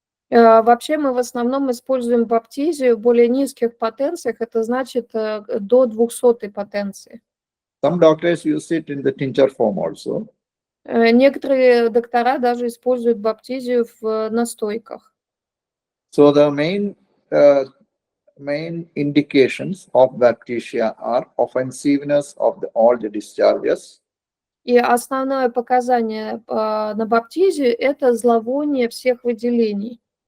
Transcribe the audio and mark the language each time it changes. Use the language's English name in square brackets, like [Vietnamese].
[Russian] Вообще мы в основном используем баптизию в более низких потенциях, это значит до 200 потенции. [English] Some doctors use it in the tincture form also. [Russian] Некоторые доктора даже используют баптизию в настойках. [English] So the main indications of Baptisia are offensiveness of all the discharges. [Russian] И основное показание на баптизию – это зловоние всех выделений.